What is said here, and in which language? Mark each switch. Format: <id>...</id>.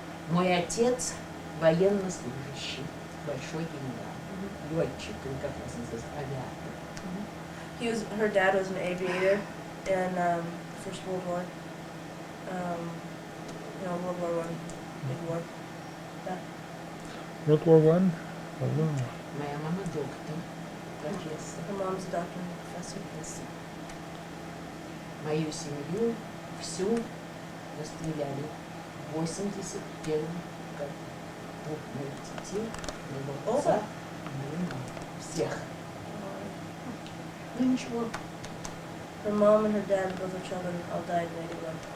<ru>Мой отец военнослужащий, большой генерал, летчик, или как нас называется, авиатор.</ru> <en>Her dad was an aviator in First World War. World War One, big war.</en> <ru>Да.</ru> <en>World War One? Oh, no.</en> <ru>Моя мама доктор, профессор.</ru> <en>Her mom's a doctor and professor.</en> <ru>Мою семью всю расстреляли в 81 году. Двух моих детей, моего отца, мою маму. Всех. Ну ничего.</ru> <en>Her mom and her dad and both her children all died in 81.</en>